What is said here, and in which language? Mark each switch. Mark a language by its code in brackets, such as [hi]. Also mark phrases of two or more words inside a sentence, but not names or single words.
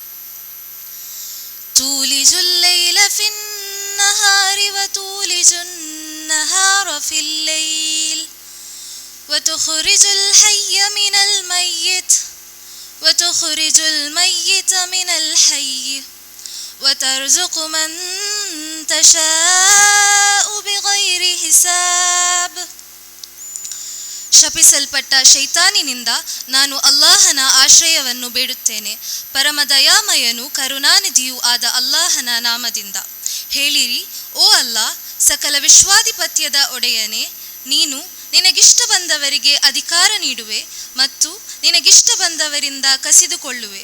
[ar] تولج الليل في النهار وتولج النهار في الليل وتخرج الحي من الميت وتخرج الميت من الحي وترزق من تشاء بغير حساب. [kn] ಶಪಿಸಲ್ಪಟ್ಟ ಶೈತಾನಿನಿಂದ ನಾನು ಅಲ್ಲಾಹನ ಆಶ್ರಯವನ್ನು ಬೇಡುತ್ತೇನೆ. ಪರಮ ದಯಾಮಯನು ಕರುಣಾನಿಧಿಯೂ ಆದ ಅಲ್ಲಾಹನ ನಾಮದಿಂದ. ಹೇಳಿರಿ, ಓ ಅಲ್ಲಾ, ಸಕಲ ವಿಶ್ವಾಧಿಪತ್ಯದ ಒಡೆಯನೇ, ನೀನು ನಿನಗಿಷ್ಟ ಬಂದವರಿಗೆ ಅಧಿಕಾರ ನೀಡುವೆ ಮತ್ತು ನಿನಗಿಷ್ಟ ಬಂದವರಿಂದ ಕಸಿದುಕೊಳ್ಳುವೆ.